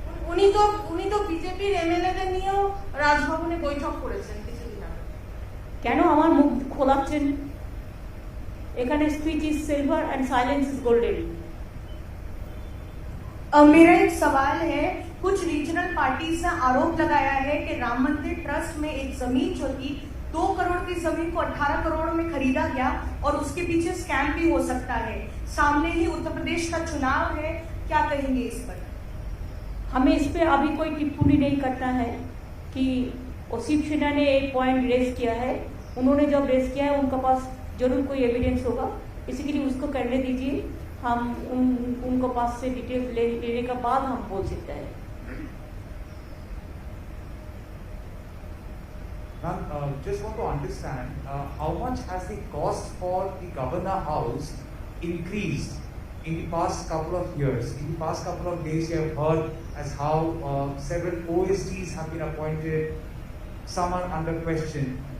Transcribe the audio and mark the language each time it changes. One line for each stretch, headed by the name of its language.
Bangla: উনি তো বিজেপির এমএলএদের নিয়েও রাজভবনে বৈঠক করেছেন কিছুদিন আগে। কেন আমার মুখ খোলাচ্ছেন? এখানে
English: Speech is silver and silence is golden.
Hindi: मेरा एक सवाल है, कुछ रीजनल पार्टीज ने आरोप लगाया है कि राम मंदिर ट्रस्ट में एक जमीन जो थी 2 करोड़ की जमीन को 18 करोड़ में खरीदा गया और उसके पीछे स्कैम भी हो सकता है। सामने ही उत्तर प्रदेश का चुनाव है, क्या कहेंगे इस पर? हमें इस पे अभी कोई टिप्पणी नहीं करना है कि शिवसेना ने एक पॉइंट रेज किया है, उन्होंने जब रेज किया है उनके पास जरूर कोई एविडेंस होगा, इसी के लिए उसको करने दीजिए। हम उनको पास से डिटेल्स लेने के बाद हम बोल सकते हैं।
English: Just want to understand how much has the cost for the governor house increased in the past couple of years? In the past couple of days, you have heard as how several OSTs have been appointed, some are under question.